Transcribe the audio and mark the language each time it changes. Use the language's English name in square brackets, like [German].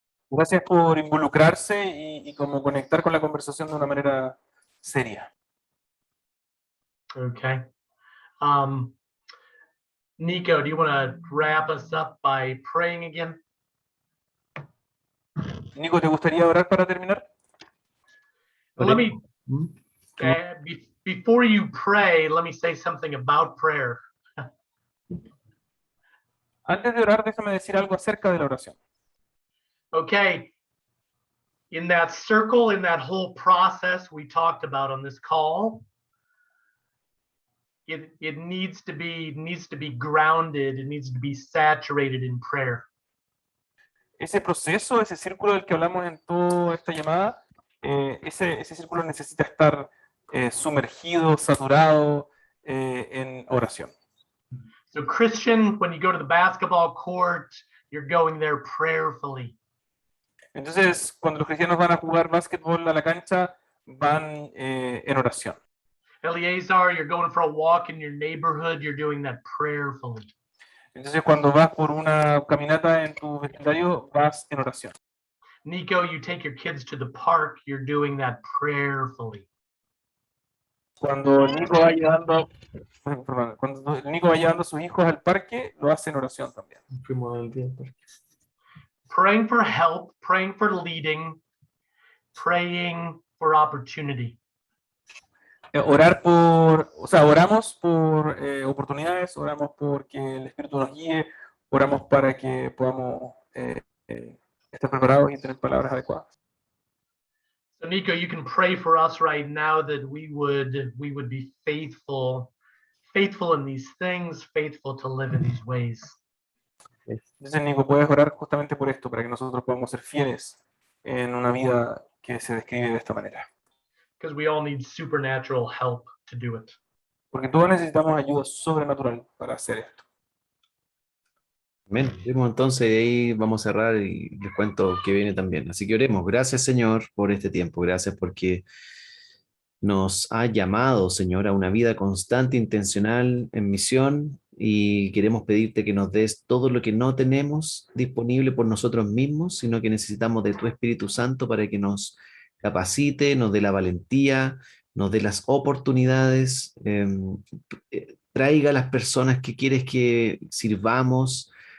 [Spanish] Gracias por involucrarse y como conectar con la conversación de una manera seria. [English] Okay. Nico, do you want to wrap us up by praying again? [Spanish] Nico, ¿te gustaría orar para terminar? [English] Well, let me, before you pray, let me say something about prayer. [Spanish] Antes de orar, déjame decir algo acerca de la oración. [English] Okay. In that circle, in that whole process we talked about on this call, it needs to be grounded, it needs to be saturated in prayer. [Spanish] Ese proceso, ese círculo del que hablamos en toda esta llamada, ese círculo necesita estar sumergido, saturado en oración. [English] So Christian, when you go to the basketball court, you're going there prayerfully. [Spanish] Entonces, cuando los cristianos van a jugar básquetbol a la cancha, van en oración. [English] Eleazar, you're going for a walk in your neighborhood, you're doing that prayerfully. [Spanish] Entonces, cuando vas por una caminata en tu vecindario, vas en oración. [English] Nico, you take your kids to the park, you're doing that prayerfully. [Spanish] Cuando Nico va llevando, a sus hijos al parque, lo hace en oración también. [English] Praying for help, praying for leading, praying for opportunity. [Spanish] Oramos por oportunidades, oramos porque el Espíritu nos guíe, oramos para que podamos estar preparados y tener palabras adecuadas. [English] So Nico, you can pray for us right now that we would be faithful in these things, faithful to live in these ways. [Spanish] Entonces, Nico, puedes orar justamente por esto, para que nosotros podamos ser fieles en una vida que se describe de esta manera. [English] Because we all need supernatural help to do it. [Spanish] Porque todos necesitamos ayuda sobrenatural para hacer esto. Amén. Entonces ahí vamos a cerrar y les cuento que viene también. Así que oremos. Gracias, Señor, por este tiempo. Gracias porque nos ha llamado, Señor, a una vida constante, intencional, en misión, y queremos pedirte que nos des todo lo que no tenemos disponible por nosotros mismos, sino que necesitamos de tu Espíritu Santo para que nos capacite, nos dé la valentía, nos dé las oportunidades, traiga a las personas que quieres que sirvamos.